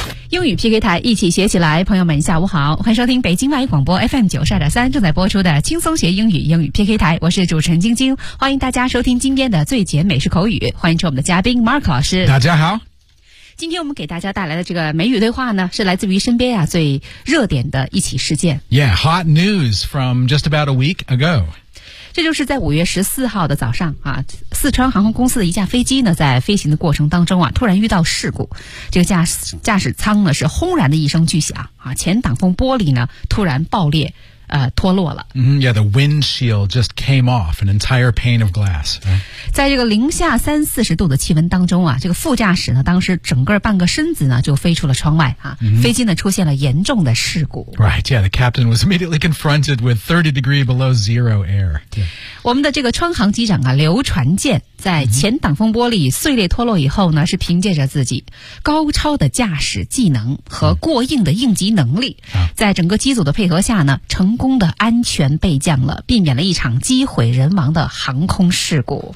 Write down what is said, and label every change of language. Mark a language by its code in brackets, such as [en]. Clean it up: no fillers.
[zh] 英语 PK 台，一起学起来。朋友们下午好，欢迎收听北京外语广播 FM 92.3正在播出的轻松学英语英语 PK 台，我是主持人晶晶，欢迎大家收听今天的最简美式口语，欢迎出我们的嘉宾 Mark 老师。大家好，今天我们给大家带来的这个美语对话呢，是来自于身边啊最热点的一起事件。 [en] Yeah, hot news from just about a week ago。 [zh] 这就是在5月14号的早上啊，四川航空公司的一架飞机呢，在飞行的过程当中啊，突然遇到事故。这个驾驶舱呢是轰然的一声巨响啊，前挡风玻璃呢突然爆裂，脱落了。 [en] Mm-hmm, yeah, the windshield just came off, an entire pane of glass.、 [zh] 在这个零下三四十度的气温当中啊，这个副驾驶呢当时整个半个身子呢就飞出了窗外啊、mm-hmm. 飞机呢出现了严重的事故。 [en] Right, yeah, the captain was immediately confronted with 30 degree below zero air.、Yeah. [zh] 我们的这个川航机长啊刘传健在前挡风玻璃碎裂脱落以后呢，是凭借着自己高超的驾驶技能和过硬的应急能力、在整个机组的配合下呢，成功的安全备降了，避免了一场机毁人亡的航空事故。